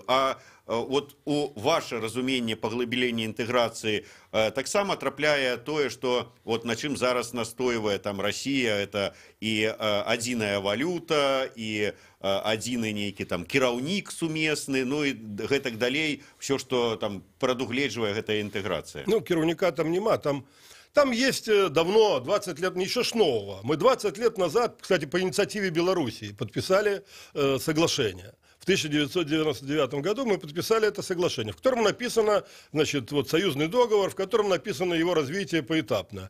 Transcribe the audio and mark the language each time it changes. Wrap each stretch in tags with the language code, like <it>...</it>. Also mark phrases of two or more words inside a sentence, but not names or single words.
<be>А вот у ваше разуменне паглыблення інтэграцыі таксама трапляе тое, што вот на чым зараз настойвае там Россия, это і адзіная валюта, і адзіны нейкі там кіраўнік сумесны, ну і гэтак далей, все, што там прадугледжвае гэтая інтэграцыя.</be> <ru>Ну,</ru> <be>кіраўніка там нема,</be> <ru>там есть давно, 20 лет, ничего ж нового. Мы 20 лет назад, кстати, по инициативе Белоруссии подписали соглашение. В 1999 году мы подписали это соглашение, в котором написано, значит, вот союзный договор, в котором написано его развитие поэтапно.</ru>